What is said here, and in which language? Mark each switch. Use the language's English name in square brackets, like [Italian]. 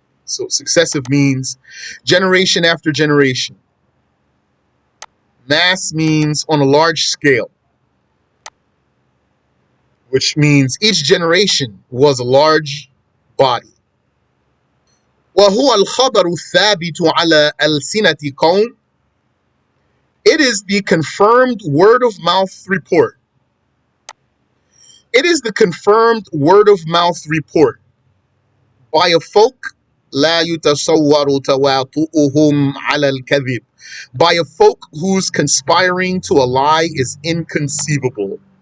[English] So successive means generation after generation. Mass means on a large scale, which means each generation was a large body. [Arabic] وهو الخبر الثابت على ألسنة قوم. [English] It is the confirmed word of mouth report. It is the confirmed word of mouth report by a folk [Arabic] لا يتصور تواطؤهم على الكذب. [English] By a folk whose conspiring to a lie is inconceivable.